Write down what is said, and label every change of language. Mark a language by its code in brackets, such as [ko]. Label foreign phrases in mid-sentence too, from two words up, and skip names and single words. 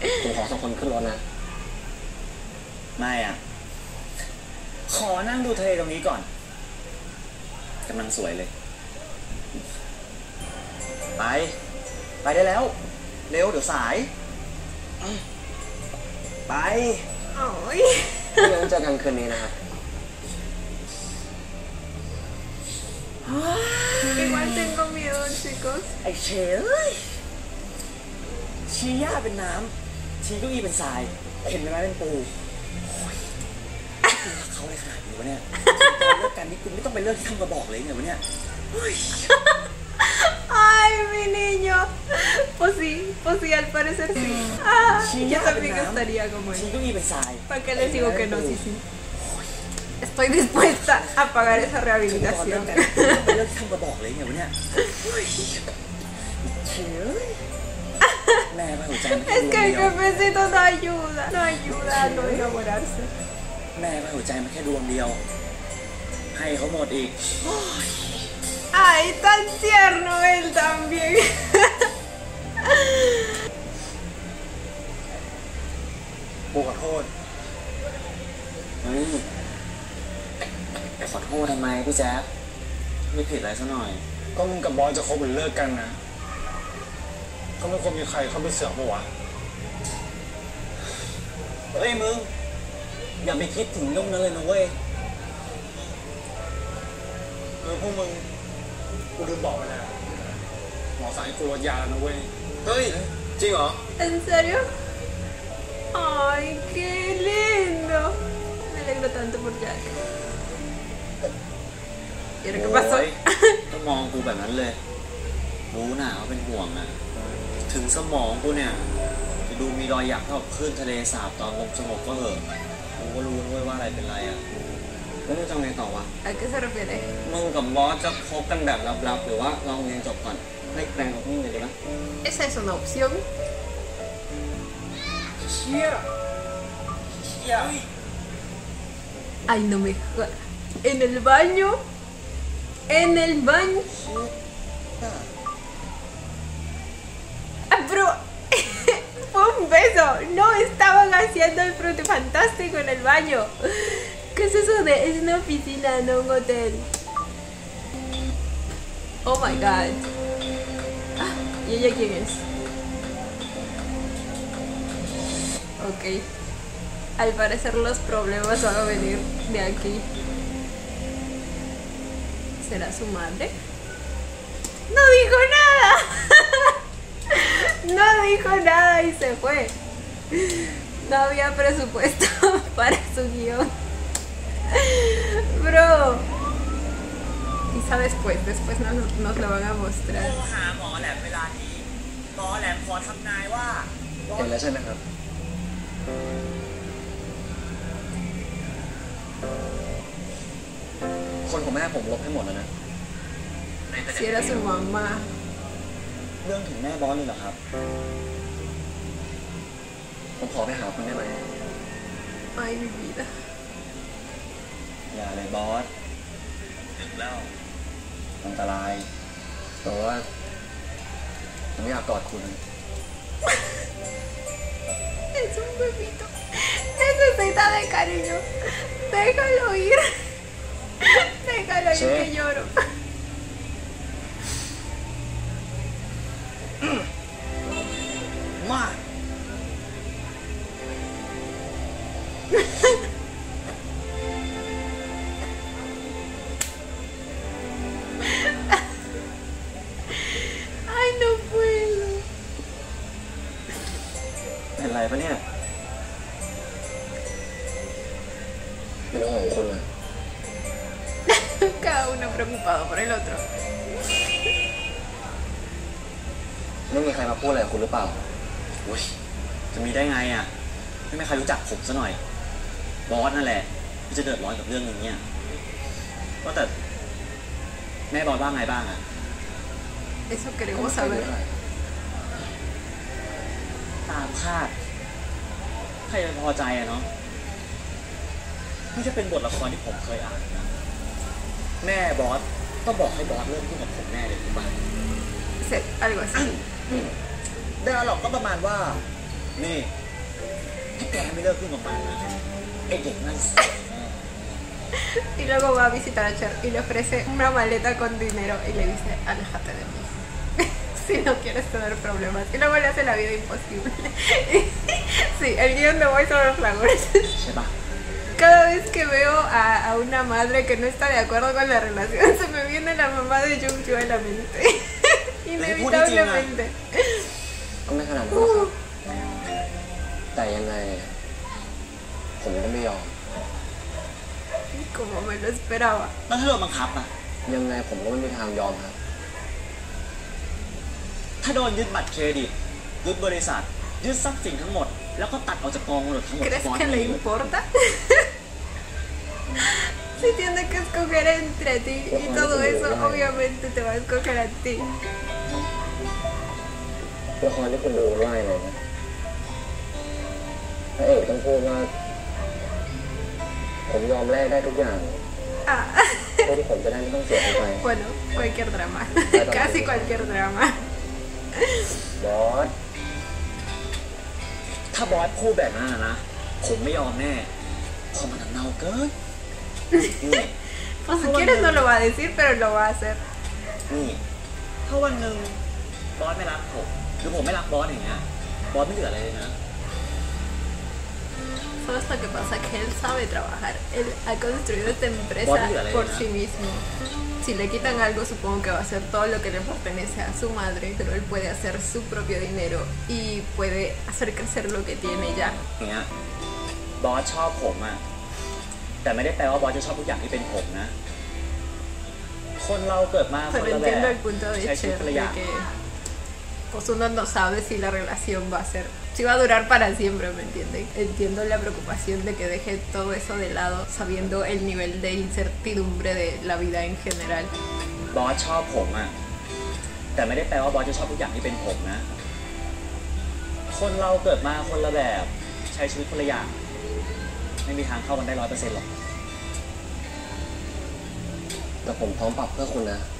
[th] ผมขอ2 คนขึ้นรถนะไม่อ่ะขอนั่งดูทะเลตรงนี้ก่อนกำลังสวยเลยไปได้แล้วเร็วเดี๋ยวสายไป โอ้ย เดี๋ยวเจอกันคืนนี้นะครับ [es] Igual tengo miedo, chicos. [th] ไอ้เชยชี้หญ้าเป็นน้ำชี้เก้าอี้เป็นทรายเห็นไหมเป็นปูรักเขาเลยขนาดนี้วะเนี่ยเลิกกันนี่กูไม่ต้องไปเลิกที่ทำกระบอกเลยเนี่ยวะเนี่ย [es] Ay, mi niño. Pues sí, al parecer sí. Yo también estaría como él. ¿Para qué les digo que no? Sí. Estoy dispuesta a pagar esa rehabilitación. Es que el cafecito no ayuda a no enamorarse. [th] แม่หัวใจมันแค่ดวงเดียวให้เขาหมดอีก [es] Ay, tan tierno él también. [th] กูขอโทษขอโทษทำไมพี่แจ๊คไม่ผิดอะไรซะหน่อย ก็มึงกับบอสจะคบหรือเลิกกันนะเขาไม่ควรมีใครเข้าไปเสือกปะวะ เฮ้ยมึงอย่าไปคิดถึงเรื่องนั้นเลยนะเว้ย พวกมึงกูลืมบอกไปแล้วหมอสั่งให้กูลดยาแล้วนะเว้ย เฮ้ยจริงเหรอ [es] ¿En serio? Ay, qué lindo. Me alegro tanto por Jack. ¿Y ahora qué pasó? [th] ก็มองกูแบบนั้นเลยรู้นะว่าเป็นห่วงนะถึงสมองกูเนี่ยจะดูมีรอยหยักเท่ากับคลื่นทะเลสาบตอนลมสงบก็เหอะกูก็รู้ด้วยว่าอะไรเป็นไรอ่ะแล้วมึงจะไงต่อวะ [es] ¿A qué se refiere? [th] มึงกับบอสจะคบกันแบบลับๆหรือว่าลองเรียนจบก่อนให้แปลงกับมึงเลยดีไหม [es] ¿Esa es una opción? [th] เชี่ย [es] Ay, no me jodas. ¿En el baño? ¿En el baño? Pero fue un beso. No estaban haciendo el frutifantástico en el baño. ¿Qué es eso de? Es una oficina, no un hotel. [en] Oh my god. [es] ¿Y ella quién es? Ok. Al parecer los problemas van a venir de aquí. ¿Será su madre? ¡No dijo nada! No dijo nada y se fue. No había presupuesto para su guión. Bro. Quizá después nos lo van a mostrar. [th] หาหมอแหลมเวลานี้หมอแหลมขอทำนายว่าเห็นแล้วใช่ไหมครับคนของแม่ผมลบให้หมดแล้วนะ [es] Si era su mamá. [th] เรื่องถึงแม่บอสเลยเหรอครับผมขอไปหาคุณได้ไหม [es] Ay, mi vida. [th] อย่าเลยบอสถึงแล้วอันตรายแต่ว่าผมอยากกอดคุณ [es] Es un bebito. Necesita de cariño. Déjalo ir. Déjalo ir que lloro. Ma. Ay, no puedo. [th] เป็นไรปะเนี่ยเป็นเรื่องของคุณนะ [es] Cada uno preocupado por el otro. [th] ไม่มีใครมาพูดอะไรกับคุณหรือเปล่าอุ้ยจะมีได้ไงอ่ะไม่มีใครรู้จักผมซะหน่อยบอสนั่นแหละที่จะเดือดร้อนกับเรื่องนี้ก็แต่แม่บอสว่าไงบ้างอ่ะ [es] Eso queremos saber. [th] ตามคาดใครจะพอใจอะเนาะนี่จะเป็นบทละครที่ผมเคยอ่านนะแม่บอสต้องบอกให้บอสเริ่มพูดกับผมแน่เลยถูกป่ะ [es] Algo así. [th] ได้หรอกก็ประมาณว่านี่ถ้าแกไม่เลิกขึ้นกับมันนะไอเด็กนั่น [es] Y luego va a visitar a Cher y le ofrece una maleta con dinero y le dice, aléjate de mí si no quieres tener problemas. Y luego le hace la vida imposible. Sí, el guión de Boy son los flagores. [th] ใช่ปะ [es] Cada vez que veo a una madre que no está de acuerdo con la relación, se me viene la mamá de Jungju a la mente. Inevitablemente. [th] ก็ไม่ขนาดนั้นหรอกครับแต่ยังไงผมก็ไม่ยอม [es] Como me lo esperaba. [th] แล้วถ้าโดนบังคับอ่ะ ยังไงผมก็ไม่มีทางยอมครับ ถ้าโดนยึดบัตรเครดิตยึดบริษัทยึดทรัพย์สินทั้งหมดแล้วก็ตัดออกจากกองมรดกทั้งหมด [es] ¿Crees [th] บอส [es] que [th] ไม่ [es] le [th] รู้ [es] importa? Si tiene que escoger entre ti y todo eso, obviamente te va a escoger a ti. [th] ละครที่คุณดูว่าอะไรนะพระเอกต้องพูดว่าผมยอมแลกได้ทุกอย่าง [es] Ah, [th] เพื่อที่ผมจะได้ไม่ต้องเสียใจ [es] bueno, cualquier drama. Casi cualquier drama. [th] บอส ถ้าบอสพูดแบบนั้นนะผมไม่ยอมแน่เพราะมันเน่าเกินนี่ [es] Pues si quieres no lo va a decir, pero lo va a hacer. [th] นี่ถ้าวันหนึ่งบอสไม่รักผมหรือผมไม่รักบอสอย่างเงี้ยบอสไม่เหลืออะไรเลยนะ [es] ¿Sabes lo que pasa? Que él sabe trabajar. Él ha construido esta empresa por sí mismo. Si le quitan algo, supongo que va a hacer todo lo que le pertenece a su madre, pero él puede hacer su propio dinero y puede hacer crecer lo que tiene ya. [th] อย่างเงี้ยบอสชอบผมอะแต่ไม่ได้แปลว่าบอสจะชอบทุกอย่างที่เป็นผมนะ คนเราเกิดมาคน [es] Pero [th] ละแบ [es] entiendo [th] บ [es] el punto de [th] ใช้ชีวิต [es] Cher [th] คนละอ [es] de [th] ย่าง [es] que pues uno no sabe si la relación va a ser, si va a durar para siempre, ¿me entienden? Entiendo la preocupación de que deje todo eso de lado, sabiendo el nivel de incertidumbre de la vida en general. [th] บอสชอบผมอะแต่ไม่ได้แปลว่าบอสจะชอบทุกอย่างที่เป็นผมนะ คนเราเกิดมาคนละแบบใช้ชีวิตคนละอย่างไม่มีทางเข้ากันได้100%หรอก แต่ผมพร้อมปรับเพื่อคุณนะ